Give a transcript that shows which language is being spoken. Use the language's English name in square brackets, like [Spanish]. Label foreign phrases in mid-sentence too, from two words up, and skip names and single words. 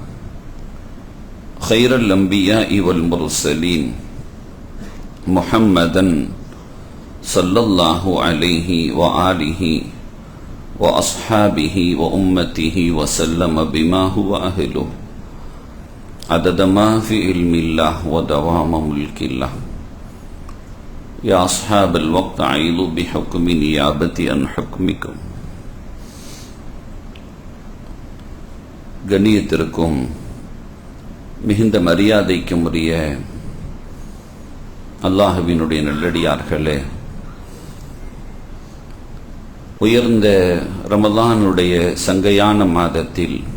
[Arabic] خير الأنبياء والمرسلين محمدا صلى الله عليه وآله وأصحابه وأمته وسلم بما هو أهله عدد ما في علم الله ودوام ملك الله يا أصحاب الوقت عيضوا بحكم نيابتي عن حكمكم [Tamil] கண்ணியத்திற்கும் மிகுந்த மரியாதைக்கும் உரிய அல்லாஹ்வினுடைய நல்லடியார்களே, உயர்ந்த ரமலானுடைய சங்கையான மாதத்தில்